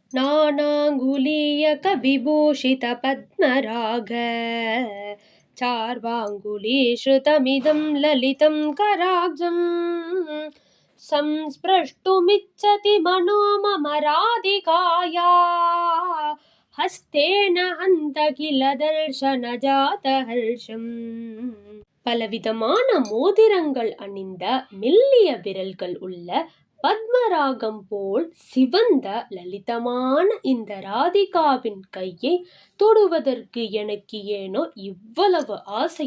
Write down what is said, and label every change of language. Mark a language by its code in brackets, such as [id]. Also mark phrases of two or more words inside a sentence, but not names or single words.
[sa] नानाङ्गुलीयक विभूषित पद्मराग चार्वाङ्गुलीश्रुतमिदं ललितं कराब्जं संस्पृष्टुमिच्छति मनो मम राधिकाया हस्तेन हन्त किल दर्शन जात हर्षम्. [ta] பலவிதமான மோதிரங்கள் அணிந்த மெல்லிய விரல்கள் உள்ள பத்மராகம் போல் சிவந்த லலிதமான இந்த ராதிகாவின் கையை தொடுவதற்கு எனக்கு ஏனோ இவ்வளவு ஆசை.